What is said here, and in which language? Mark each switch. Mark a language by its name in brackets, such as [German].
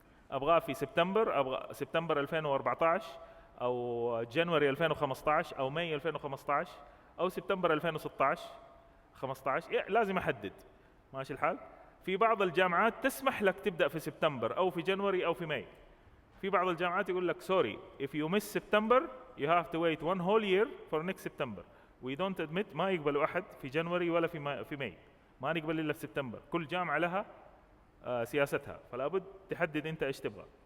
[Arabic] ابغاه في سبتمبر، ابغى سبتمبر 2014 او جانوري 2015 او ماي 2015 او سبتمبر 2016 15. لازم احدد. ماشي الحال؟ في بعض الجامعات تسمح لك تبدا في سبتمبر او في جانوري او في ماي. في بعض الجامعات يقول لك [English] sorry if you miss September you have to wait 1 whole year for next September. we don't admit، [Arabic] ما يقبلوا احد في جانوري ولا في ماي، ما نقبل الا في سبتمبر. كل جامعه لها سياستها، فلا بد تحدد انت ايش تبغى.